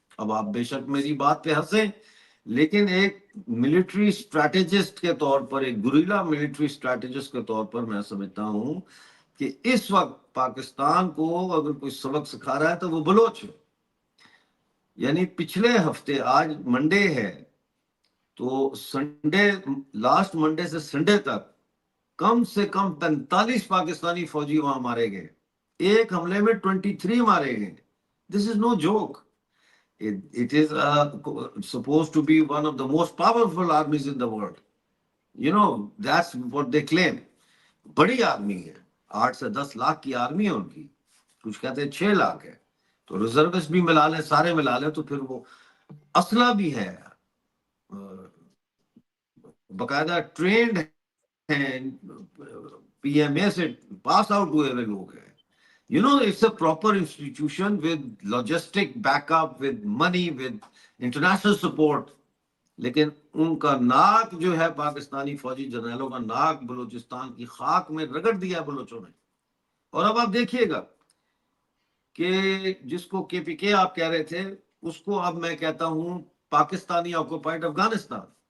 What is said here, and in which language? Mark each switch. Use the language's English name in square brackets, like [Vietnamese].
[Hindi] अब आप बेशक मेरी बात पे हंसें, लेकिन एक मिलिट्री स्ट्रैटेजिस्ट के तौर पर, एक गुरिल्ला मिलिट्री स्ट्रैटेजिस्ट के तौर पर मैं समझता हूं कि इस वक्त पाकिस्तान को अगर कोई सबक सिखा रहा है तो वो बलोच है। यानी पिछले हफ्ते, आज मंडे है, तो संडे, लास्ट मंडे से संडे तक कम से कम 45 पाकिस्तानी फौजी वहां मारे गए। एक हमले में 23 मारे गए। [English] This is no joke. It is supposed to be one of the most powerful armies in the world. You know, that's what they claim. [Hindi] बड़ी आर्मी है, 8 से 10 लाख की आर्मी है उनकी। कुछ कहते हैं 6 लाख है, तो रिजर्विस्ट भी मिला लें, सारे मिला लें, तो फिर वो असला भी है, बकायदा ट्रेंड है, पीएमए से पास आउट हुए हुए लोग हैं। [English] You know, it's a proper institution with logistic backup, with money, with international support. [Hindi] लेकिन उनका नाक जो है, पाकिस्तानी फौजी जनरलों का नाक बलूचिस्तान की खाक में रगड़ दिया बलोचों ने। और अब आप देखिएगा कि जिसको केपीके आप कह रहे थे, उसको अब मैं कहता हूं पाकिस्तानी ऑक्युपाइड अफगानिस्तान।